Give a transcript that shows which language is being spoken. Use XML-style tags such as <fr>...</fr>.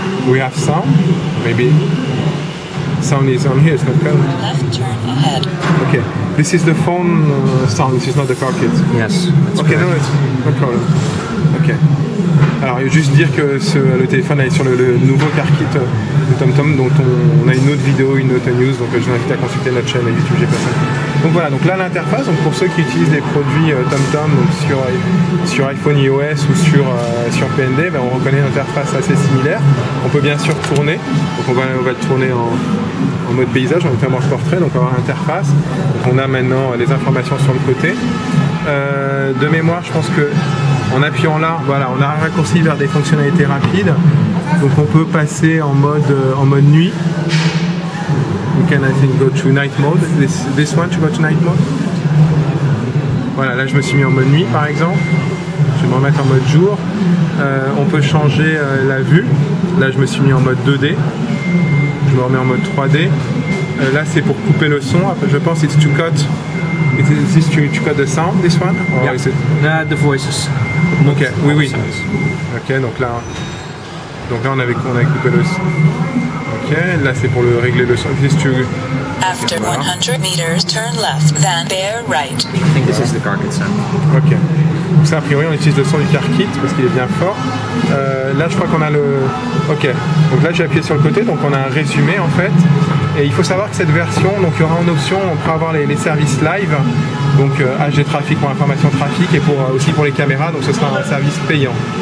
<en>We have sound, maybe sound is on here, it's not coming. Left turn ahead. Okay, this is the phone sound, this is not the car kit. Yes. Okay, no, it's no problem. Okay.</en> <fr>Alors, il faut juste dire que le téléphone est sur le nouveau car kit de TomTom, dont on a une autre vidéo, une autre news, donc je vous invite à consulter notre chaîne YouTube GPSM. Donc voilà, donc là l'interface, donc pour ceux qui utilisent les produits TomTom donc sur iPhone iOS ou sur PND, ben on reconnaît une interface assez similaire. On peut bien sûr tourner, donc on va le tourner en mode paysage, on va faire en portrait, donc on va avoir l'interface. Donc on a maintenant les informations sur le côté. De mémoire, je pense que en appuyant là, voilà, on a un raccourci vers des fonctionnalités rapides. Donc on peut passer en mode nuit.</fr> <en>You can I think go to night mode. This one to go to night mode.</en> <fr>Voilà, là je me suis mis en mode nuit par exemple. Je vais me remettre en mode jour. On peut changer la vue. Là je me suis mis en mode 2D. Je me remets en mode 3D. Là c'est pour couper le son. Je pense</fr> <en>it's to cut. Is this to cut the sound, this one? Or Yeah. is it... The voices.</en> <fr>Ok, oui. Ok, donc là on avait coupé le son. Ok, là c'est pour régler le son.</fr> <en>This to... After 100 meters, turn left, then bear right. I think this is the car kit sound. Ok.</en> <fr>Donc ça a priori on utilise le son du car kit parce qu'il est bien fort. Là je crois qu'on a le... Ok. Donc là j'ai appuyé sur le côté, donc on a un résumé en fait. Et il faut savoir que cette version, donc il y aura en option, on pourra avoir les services live, donc HD Trafic pour l'information trafic et aussi pour les caméras, donc ce sera un service payant.</fr>